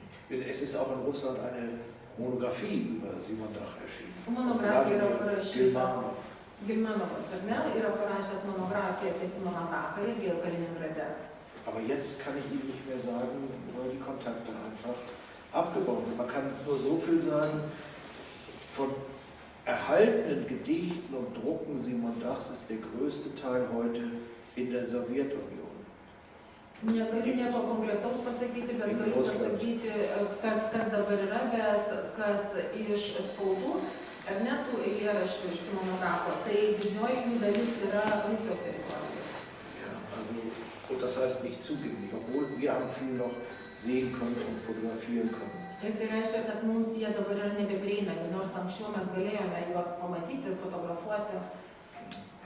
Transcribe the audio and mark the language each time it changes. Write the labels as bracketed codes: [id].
[de] Es ist auch in Russland eine Monographie über Simon Dach erschienen. [lt] Monografija yra parašyta. [de] Gilmanov. [lt] Gilmanovas, ar ne, yra parašęs monografiją apie Simoną Dachą irgi Kaliningrade. [de] Aber jetzt kann ich Ihnen nicht mehr sagen, weil die Kontakte einfach abgebaut sind. Man kann nur so viel sagen, von erhaltenen Gedichten und Drucken Simon Dachs ist der größte Teil heute in der Sowjetunion. [lt] Negaliu nieko konkretaus pasakyti, bet galiu pasakyti, kas dabar yra, bet kad iš spaudų, ar ne tų eilėraščių iš Simono Dacho, tai didžioji jų dalis yra Rusijos teritorijoje. [de] Ja, also, und das heißt nicht zugänglich, obwohl wir am viel noch sehen können und fotografieren können. [lt] Ir tai reiškia, kad mums jie dabar yra nebeprieinami, nors anksčiau mes galėjome juos pamatyti, fotografuoti.